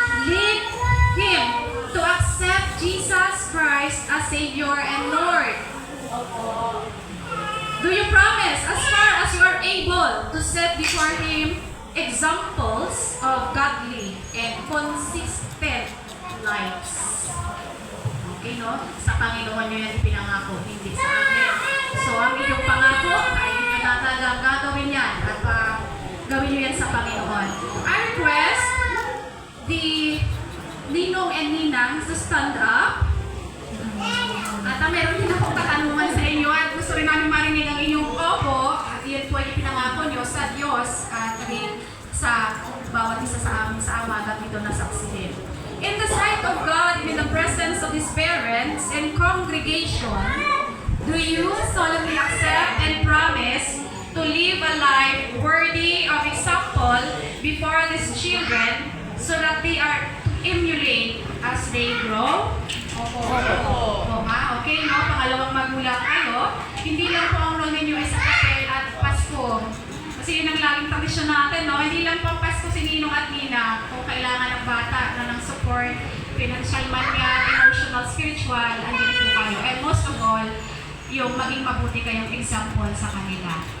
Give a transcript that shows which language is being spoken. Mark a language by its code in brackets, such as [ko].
[en] Lead him to accept Jesus Christ as Savior and Lord. Do you promise, as far as you are able, to set before him examples of godly and consistent lives? [tl] Okay, no? Sa Panginoon nyo yan ipinangako, hindi sa amin. So, ang inyong pangako ay inyo na talagang gagawin yan at gawin nyo yan sa Panginoon. [en] I request the Ninong and Ninang to stand up. [tl] At meron din akong katanungan sa inyo at gusto rin namin marinig ang inyong opo at yun po ay ipinangako nyo sa Diyos at rin sa bawat isa sa amin sa Ama at ito na saksihin. [en] In the sight of God and in the presence of His parents and congregation, do you solemnly accept and promise to live a life worthy of example before these children so that they are to emulate as they grow? [tl] Opo. Okay, no? Pangalawang magulang kayo. Hindi lang po ang role ninyo ay sa papel at Pasko. Kasi yun ang laging tradisyon natin, no? Hindi lang po Pasko si Ninong at Nina kung kailangan ng bata na ng support, financial man yan, emotional, spiritual, andito po kayo. [en] And most of all, [tl] yung maging mabuti kayong example sa kanila.